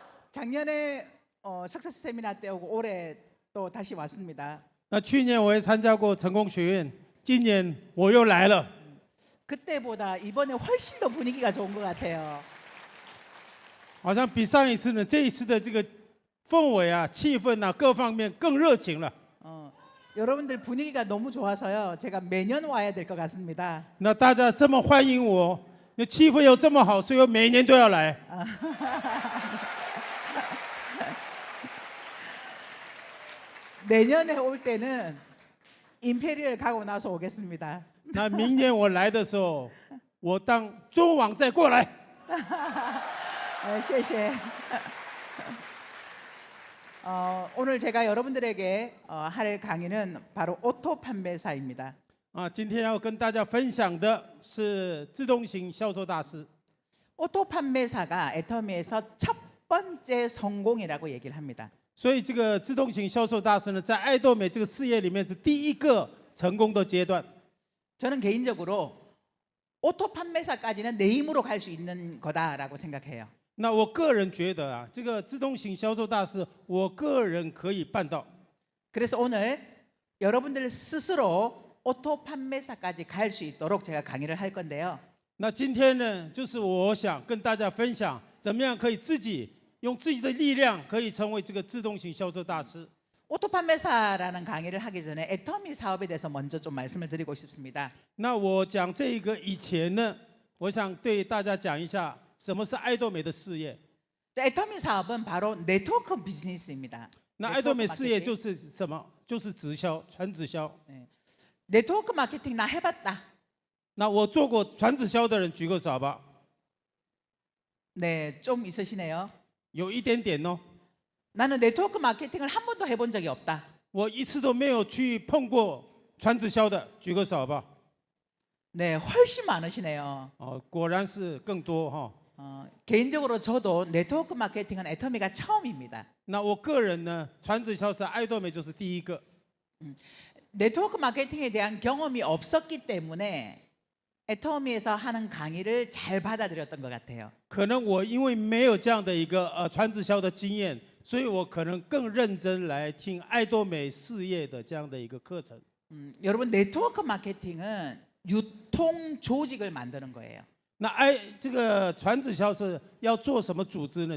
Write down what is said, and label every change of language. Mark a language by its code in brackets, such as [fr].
[ko] 작년에 석사스 세미나 때 오고 올해 또 다시 왔습니다. [zh] 那去年我也参加过成功学院，今年我又来了。 [ko] 그때보다 이번에 훨씬 더 분위기가 좋은 것 같아요. [zh] 好像比上一次呢，这一次的这个氛围啊、气氛啊，各方面更热情了。 [ko] 여러분들 분위기가 너무 좋아서요. 제가 매년 와야 될 것 같습니다. [zh] 那大家这么欢迎我，那气氛又这么好，所以我每年都要来。 [ko] 내년에 올 때는 임페리얼 가고 나서 오겠습니다. [zh] 那明年我来的时候，我当中网再过来。谢谢. [ko] 오늘 제가 여러분들에게 할 강의는 바로 오토 판매사입니다. [zh] 今天要跟大家分享的是自动型销售大师。 [ko] 오토 판매사가 애터미에서 첫 번째 성공이라고 얘기를 합니다. [zh] 所以这个自动型销售大师呢，在爱多美这个事业里面是第一个成功的阶段。 [ko] 저는 개인적으로 오토 판매사까지는 내 힘으로 갈 수 있는 거다라고 생각해요. [zh] 那我个人觉得啊，这个自动型销售大师，我个人可以办到。 [ko] 그래서 오늘 여러분들 스스로 오토 판매사까지 갈 수 있도록 제가 강의를 할 건데요. [zh] 那今天呢，就是我想跟大家分享，怎么样可以自己用自己的力量，可以成为这个自动型销售大师。 [ko] 오토 판매사라는 강의를 하기 전에 애터미 사업에 대해서 먼저 좀 말씀을 드리고 싶습니다. [zh] 那我讲这个以前呢，我想对大家讲一下什么是爱多美的事业。 [ko] 애터미 사업은 바로 네트워크 비즈니스입니다. [zh] 那爱多美事业就是什么？就是直销、传直销。 [ko] 네트워크 마케팅 나 해봤다. [zh] 那我做过传直销的人举个手好不好？ [ko] 네, 좀 있으시네요. [zh] 有一点点哦。 [ko] 나는 네트워크 마케팅을 한 번도 해본 적이 없다. [zh] 我一次都没有去碰过传直销的，举个手好不好？ [ko] 네, 훨씬 많으시네요. [zh] 果然是更多哈。 [ko] 개인적으로 저도 네트워크 마케팅은 애터미가 처음입니다. [zh] 那我个人呢，传直销是爱多美就是第一个。 [ko] 네트워크 마케팅에 대한 경험이 없었기 때문에 애터미에서 하는 강의를 잘 받아들였던 것 같아요. [zh] 可能我因为没有这样的一个传直销的经验，所以我可能更认真来听爱多美事业的这样的一个课程。 [ko] 여러분 네트워크 마케팅은 유통 조직을 만드는 거예요. [zh] 那这个传直销是要做什么组织呢？